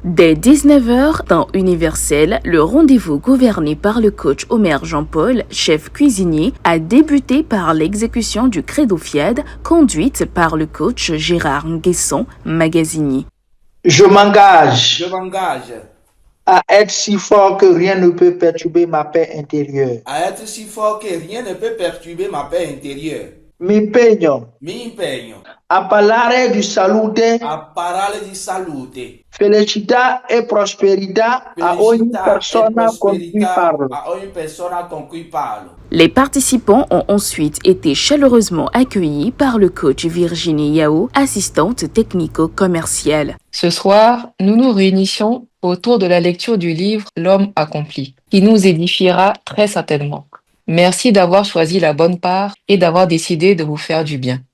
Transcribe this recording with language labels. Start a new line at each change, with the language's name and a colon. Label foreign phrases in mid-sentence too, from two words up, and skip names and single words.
French: Dès 19h, temps universel, le rendez-vous gouverné par le coach Omer Jean-Paul, chef cuisinier, a débuté par l'exécution du Credo FIAD, conduite par le coach Gérard Nguesson, magasinier. Je m'engage À être si fort que rien ne peut perturber ma paix intérieure. a être si fort que rien ne peut perturber ma paix intérieure.
Italian: Mi impegno Mi impegno a parlare di salute, a parlare di salute, felicità e prosperità a ogni felicità e persona con cui prosperità parlo. a ogni persona con cui parlo.
French: Les participants ont ensuite été chaleureusement accueillis par le coach Virginie Yao, assistante technico-commerciale. Ce soir, nous nous réunissons autour de la lecture du livre L'homme accompli, qui nous édifiera très certainement. Merci d'avoir choisi la bonne part et d'avoir décidé de vous faire du bien.